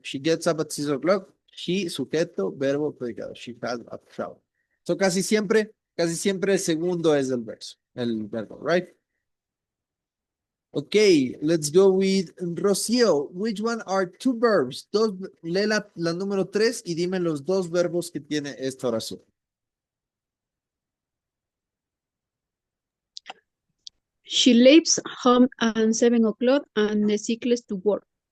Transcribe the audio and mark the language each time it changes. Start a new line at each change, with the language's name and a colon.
English: She gets up at 6 o'clock, she,
Spanish: sujeto, verbo, predicado,
English: she has a shower.
Spanish: So casi siempre el segundo es el verbo,
English: right? Okay, let's go with Rocío. Which one are 2 verbs?
Spanish: Lee la número 3 y dime los 2 verbos que tiene esta oración.
English: She leaves home at 7 o'clock and cycles to work.